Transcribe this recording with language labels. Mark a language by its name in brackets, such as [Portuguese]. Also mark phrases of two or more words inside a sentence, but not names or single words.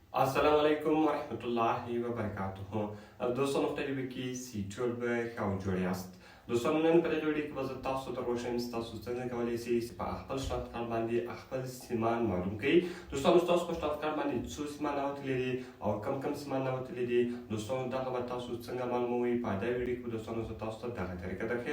[Arabic] السلام علیکم و رحمت الله و برکاته. [Pashto] دوستان مختلفی که سی ټول به ښه جوړ یاست. دوستان نن په دغه ویډیو کې به زه تاسو ته روښانه تاسو څنګه کولی شئ چې په خپل شناخت کارت باندې خپل سیمان معلوم کړئ. دوستانو ستاسو په شناخت کارت باندې څو سیمان راوتلي دي او کم سیمان راوتلي دي. دوستانو دغه به تاسو څنګه معلوموئ په دغه ویډیو کې دوستانو زه تاسو ته دغه طریقه درښیم.